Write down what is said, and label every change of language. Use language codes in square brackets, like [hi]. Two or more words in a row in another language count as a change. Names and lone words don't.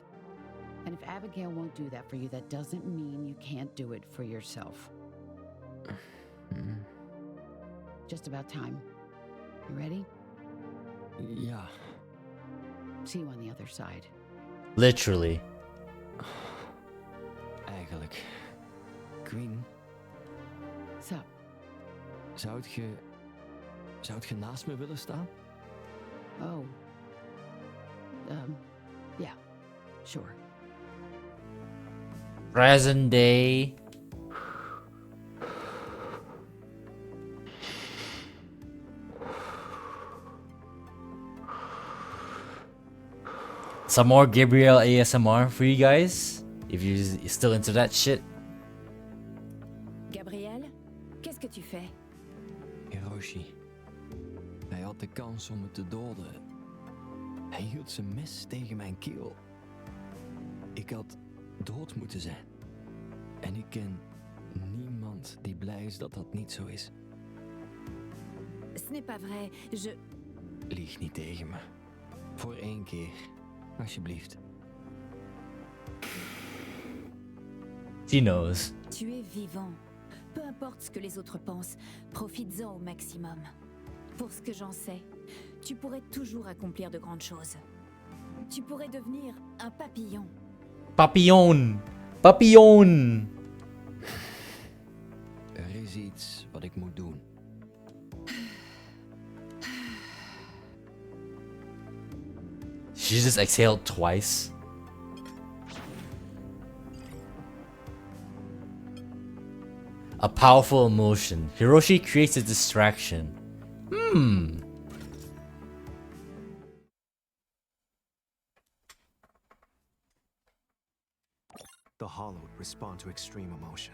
[en] And if Abigail won't do that for you, that doesn't mean you can't do it for yourself. Just about time. You ready? Yeah. See you on the other side. Literally. [nl] Eigenlijk. Queen. [en] Sup? [nl] Zou je naast me willen staan? [en] Oh. Yeah. Sure. Present day. Some more Gabriel ASMR for you guys, if you're still into that shit. [fr] Gabriel, qu'est-ce que tu fais? Hiroshi. [nl] Hij had de kans om me te doden. Hij hield zijn mes tegen mijn keel. Ik had dood moeten zijn. En ik ken niemand die blij is dat dat niet zo is. [fr] Ce n'est pas vrai, je... [nl] Lieg niet tegen me. Voor één keer, alsjeblieft. [en] She knows. [fr] Tu es vivant. Peu importe ce que les autres pensent, profites-en au maximum. Pour ce que j'en sais, tu pourrais toujours accomplir de grandes choses. Tu pourrais devenir un papillon. Papillon! Papillon! [nl] Er is iets wat ik moet doen. [en] She just exhaled twice. A powerful emotion. Hiroshi creates a distraction. The hollowed respond to extreme emotion.